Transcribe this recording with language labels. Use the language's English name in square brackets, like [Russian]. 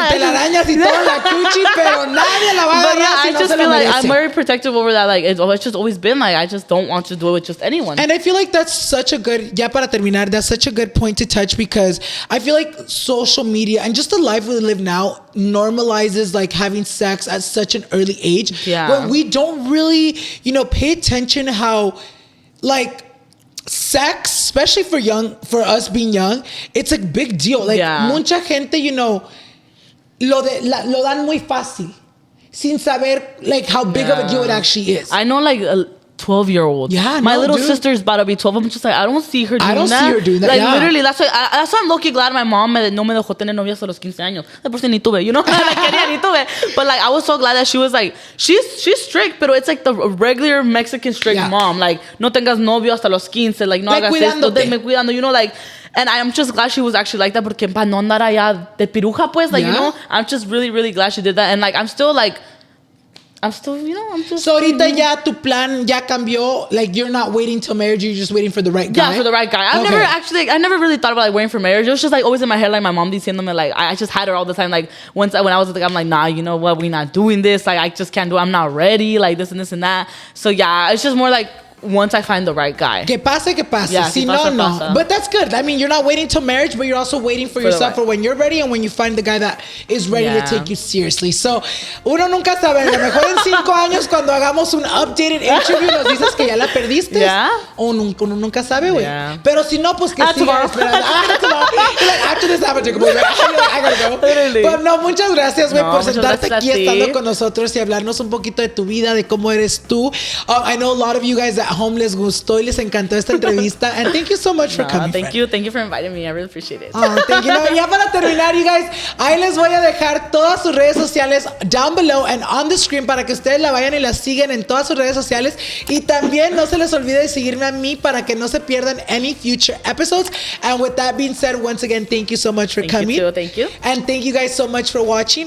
[Spanish] Con telarañas y todo en la cuchi, pero nadie la va a agarrar si no se lo merece. [English] I'm very protective over that. Like, it's just always been like, I just don't want to do it with just anyone. And I feel like that's such a good, [Spanish] ya para terminar, [English] that's such a good point to touch, because I feel like social media and just the life we live now normalizes, like, having sex at such an early age. Yeah. When we don't really, pay attention how, like, sex, especially for us being young, it's a big deal. Like, [Spanish] mucha gente, lo dan muy fácil, sin saber, [English] like, how big of a deal it actually is. I know, like, 12-year-old. Yeah, my little sister's about to be 12. I'm just like, I don't see her doing that. I don't see her doing that. Like, literally, that's why I'm low-key glad my mom [Spanish] no me dejó tener novias a los 15 años. De por sí ni tuve, Like, quería ni tuve. [English] But, like, I was so glad that she was like, she's strict, but it's like the regular Mexican strict mom. [Spanish] Like, no tengas novio hasta los 15. Like, no hagas esto, me cuidando, like. [English] And I'm just glad she was actually like that, [Spanish] porque pa no andar allá de piruja, pues, [English] like, I'm just really, really glad she did that. And, like, I'm still, I'm just... [Spanish] So, ahorita ya tu plan ya cambió. [English] Like, you're not waiting till marriage. You're just waiting for the right guy. Yeah, for the right guy. I never really thought about, like, waiting for marriage. It was just, like, always in my head, like, my mom [Spanish] diciéndome, [English] like, I just had her all the time. Like, when I was like, I'm like, nah, you know what? We're not doing this. Like, I just can't do it. I'm not ready. Like, this and this and that. So, yeah, it's just more like, once I find the right guy. [Spanish] Que pase, que pase. [English] Yeah, [Spanish] si pasa, no. pasa. [English] But that's good. I mean, you're not waiting till marriage, but you're also waiting for yourself for when you're ready and when you find the guy that is ready to take you seriously. [Spanish] So, uno nunca sabe. A lo mejor en 5 años, cuando hagamos un [English] updated interview, [Spanish] nos dices que ya la perdiste. [English] Yeah. [Spanish] O uno nunca sabe, güey. [English] Yeah. [Spanish] Pero si no, pues que sigas esperando. [English] Tomorrow. Like, after this happened, I gotta go. Literally. [Spanish] But no, muchas gracias, güey, por sentarte gracias aquí estando con nosotros y hablarnos un poquito de tu vida, de cómo eres tú. [English] I know a lot of you guys at home [Spanish] les gustó y les encantó esta entrevista. [English] And thank you so much for coming. Thank you for inviting me. I really appreciate it. Oh, thank you. [Spanish] No, ya para terminar, [English] you guys, [Spanish] ahí les voy a dejar todas sus redes sociales [English] down below and on the screen [Spanish] para que ustedes la vayan y la sigan en todas sus redes sociales. Y también no se les olvide de seguirme a mí para que no se pierdan [English] any future episodes. And with that being said, once again, thank you so much for coming. Thank you. And thank you guys so much for watching.